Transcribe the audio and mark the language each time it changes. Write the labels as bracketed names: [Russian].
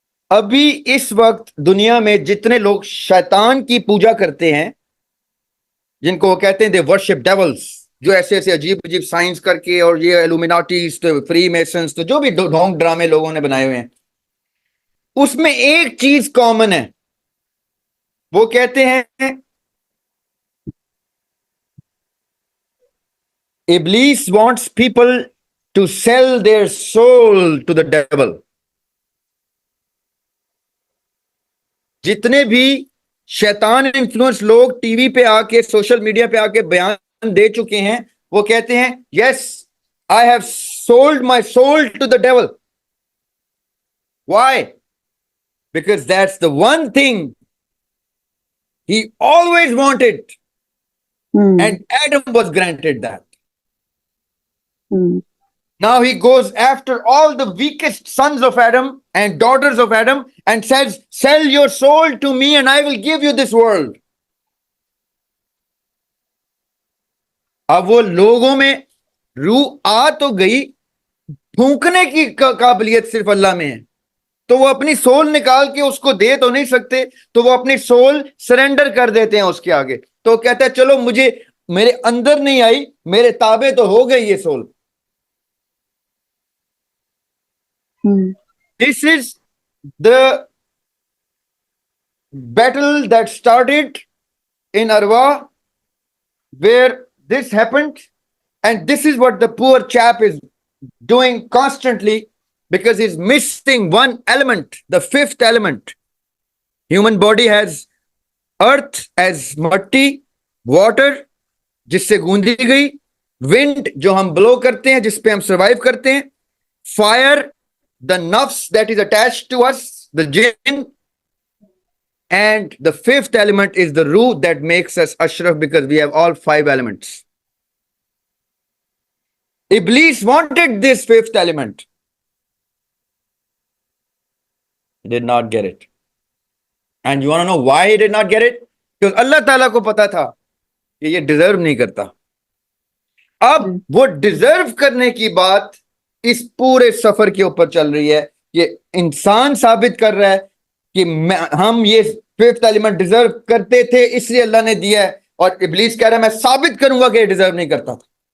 [Urdu] ابھی اس وقت دنیا میں جتنے لوگ شیطان کی پوجا کرتے ہیں, جن کو وہ کہتے ہیں [English] they worship devils, [Urdu] جو ایسے ایسے عجیب عجیب سائنس کر کے, اور یہ ایلومیناٹیز تو فری میسنز تو جو بھی ڈھونگ ڈرامے لوگوں نے بنائے ہوئے ہیں, اس میں ایک چیز کامن ہے. وہ کہتے ہیں [English] Iblis wants people to sell their soul to the devil. جتنے بھی شیطان influence لوگ ٹی وی پہ آ کے سوشل میڈیا پہ آ کے بیان دے چکے ہیں, وہ کہتے ہیں yes I have sold my soul to the devil. Why? Because that's the one thing he always wanted and Adam was granted that. Now he goes after all the weakest sons of Adam and daughters of Adam and says, sell your soul to me and I will give you this world. [Urdu] اب وہ لوگوں میں روح آ تو گئی, پھونکنے کی قابلیت صرف اللہ میں ہے. تو وہ اپنی سول نکال کے اس کو دے تو نہیں سکتے, تو وہ اپنی سول سرنڈر کر دیتے ہیں اس کے آگے. تو کہتا ہے چلو مجھے میرے اندر نہیں آئی, میرے تابع تو ہو گئی یہ civil. [English] This is the battle that started in Arwa, where this happened, and this is what the poor chap is doing constantly, because he's missing one element, the fifth element. Human body has earth as matti, water [Urdu] جس سے گوندی گئی, [English] wind [Urdu] جو ہم بلو کرتے ہیں جس پہ ہم سروائیو کرتے ہیں, [English] fire, the nafs that is attached to us, the jinn, and the fifth element is the ruh that makes us ashraf, because we have all 5 elements. Iblis wanted this fifth element. He did not get it. And you want to know why he did not get it? [Urdu] Because اللہ تعالیٰ کو پتا تھا کہ یہ deserve نہیں کرتا. اب وہ ڈیزرو کرنے کی بات اس پورے سفر کے اوپر چل رہی ہے. یہ انسان ثابت کر رہا ہے کہ ہم یہ ففتھ ایلیمنٹ ڈیزرو کرتے تھے اس لیے اللہ نے دیا ہے, اور ابلیس کہہ رہا ہے میں ثابت کروں گا کہ یہ ڈیزرو نہیں کرتا تھا.